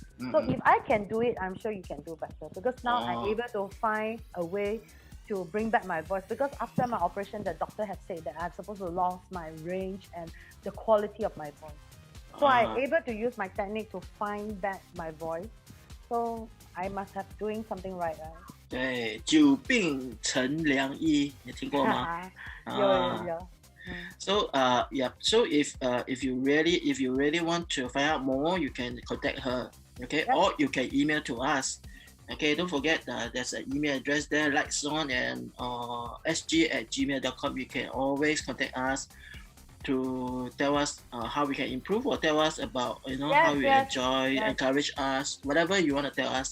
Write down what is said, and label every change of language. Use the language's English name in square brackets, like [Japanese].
[English] So if I can do it, I'm sure you can do better because now I'm able to find a way to bring back my voice, because after my operation, the doctor had said that I'm supposed to lose my range and the quality of my voice. So I'm able to use my technique to find back my voice. So I must have doing something right. [Chinese] 对，久病成良医，你听过吗？有。 [English] So yeah. So if you really want to find out more, you can contact her. Okay, Yep. or you can email to us. Okay, don't forget there's an email address there, LightsOn and sg@gmail.com. You can always contact us to tell us how we can improve, or tell us about how you enjoy, encourage us, whatever you want to tell us.